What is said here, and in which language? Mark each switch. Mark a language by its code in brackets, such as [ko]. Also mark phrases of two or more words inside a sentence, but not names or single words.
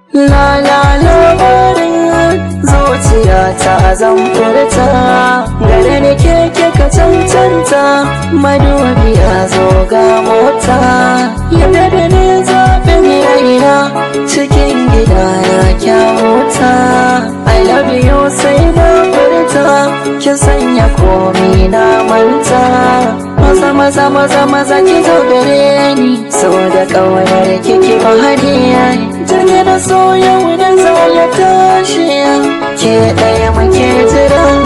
[ha] La la labarin zuciya ta zan furta, gare ni ke kika cancanta, madubi ya zo ga mota. Yadda da ni zaɓin raina, cikin gida ya kyauta. [en] I love you [ha] sai na furta, ki sanya komi na manta. Maza maza maza maza ki zo gare ni, so da ƙaunar ki ki ba hadiya. Jirgi na so yau da za ya tashi, ke ɗaya muke jira.